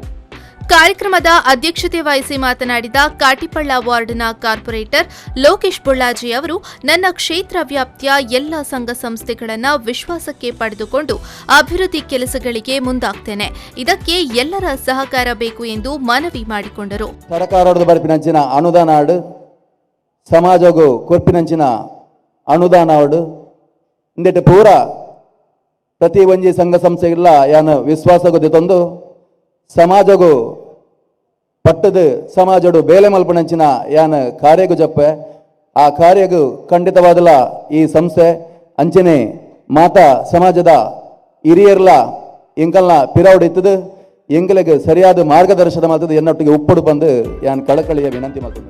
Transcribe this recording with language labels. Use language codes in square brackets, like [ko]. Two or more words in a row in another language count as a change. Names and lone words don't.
[kn] ಕಾರ್ಯಕ್ರಮದ ಅಧ್ಯಕ್ಷತೆ ವಹಿಸಿ ಮಾತನಾಡಿದ ಕಾಟಿಪಳ್ಳ ವಾರ್ಡ್ನ ಕಾರ್ಪೊರೇಟರ್ ಲೋಕೇಶ್ ಬೊಳ್ಳಾಜೆ ಅವರು ನನ್ನ ಕ್ಷೇತ್ರ ವ್ಯಾಪ್ತಿಯ ಎಲ್ಲ ಸಂಘ ಸಂಸ್ಥೆಗಳನ್ನು ವಿಶ್ವಾಸಕ್ಕೆ ಪಡೆದುಕೊಂಡು ಅಭಿವೃದ್ಧಿ ಕೆಲಸಗಳಿಗೆ ಮುಂದಾಗ್ತೇನೆ. ಇದಕ್ಕೆ ಎಲ್ಲರ ಸಹಕಾರ ಬೇಕು ಎಂದು ಮನವಿ ಮಾಡಿಕೊಂಡರು. [tcy] ಸರ್ಕಾರದ ಬರ್ಪಿನಂಚಿನ ಅನುದಾನ ಆಡು ಸಮಾಜಗೂ ಕೊರ್ಪಿನಂಚಿನ ಅನುದಾನ ಆಡು ಇಂದೆಟ್ಟು ಪೂರ ಪ್ರತಿ ಒಂಜಿ ಸಂಘ ಸಂಸ್ಥೆಗಳ ಯಾನು ವಿಶ್ವಾಸಗೂ ತಂದು ಸಮಾಜಗೂ ಪಟ್ಟದು ಸಮಾಜಡು ಬೇಲೆ ಮಲ್ಪನಂಚಿನ ಯಾನ ಕಾರ್ಯಗೂ ಜಪ್ಪೆ ಆ ಕಾರ್ಯಗೂ ಖಂಡಿತವಾದಲ್ಲ ಈ ಸಂಸ್ಥೆ ಅಂಚನೆ ಮಾತಾ ಸಮಾಜದ ಹಿರಿಯರ್ಲ ಎಂಕಲ್ನ ಪಿರವಡಿತ್ತದು ಎಂಕಲಿಗೆ ಸರಿಯಾದ ಮಾರ್ಗದರ್ಶನ ಮಾಡ್ತದೆ ಎನ್ನೊಟ್ಟಿಗೆ ಉಪ್ಪಡು ಬಂದು ಯಾನ್ [kn] ಕಳಕಳಿಯ ವಿನಂತಿ ಮಾಡ್ತೀನಿ.